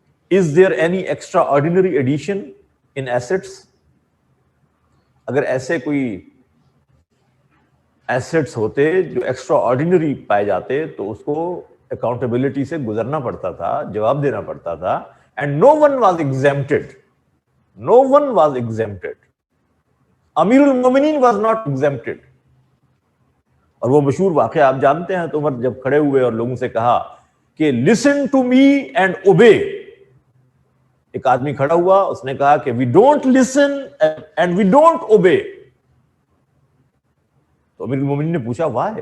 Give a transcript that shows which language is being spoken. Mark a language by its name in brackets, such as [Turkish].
[English] Is there any extraordinary addition in assets. [Urdu] اگر ایسے کوئی ایسٹس ہوتے جو ایکسٹرا آرڈینری پائے جاتے تو اس کو اکاؤنٹیبلٹی سے گزرنا پڑتا تھا, جواب دینا پڑتا تھا. [English] And no one was exempted. No one was exempted. امیر المومنین was not exempted. [Urdu] اور وہ مشہور واقعہ آپ جانتے ہیں, تو عمر جب کھڑے ہوئے اور لوگوں سے کہا کہ [English] listen to me and obey. [Urdu] ایک آدمی کھڑا ہوا, اس نے کہا کہ [English] we don't listen and we don't obey. [Urdu] تو امیر المومنین نے پوچھا why?